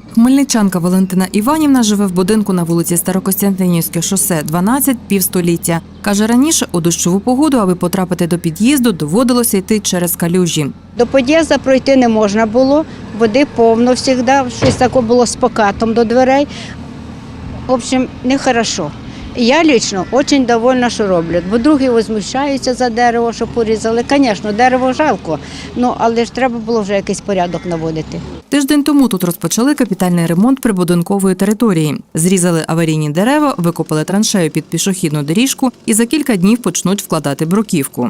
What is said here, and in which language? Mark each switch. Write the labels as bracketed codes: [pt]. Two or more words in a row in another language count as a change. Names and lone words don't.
[uk] Хмельничанка Валентина Іванівна живе в будинку на вулиці Старокостянтинівське шосе, 12, півстоліття. Каже, раніше у дощову погоду, аби потрапити до під'їзду, доводилося йти через калюжі. До під'їзду пройти не можна було, води повно завжди, щось таке було з покатом до дверей. [ru] В общем, нехорошо. [uk] Я лично дуже довольна, що роблять, бо другі возмущаються за дерево, що порізали. Звісно, дерево жалко, але ж треба було вже якийсь порядок наводити. Тиждень тому тут розпочали капітальний ремонт прибудинкової території. Зрізали аварійні дерева, викопали траншею під пішохідну доріжку і за кілька днів почнуть вкладати бруківку.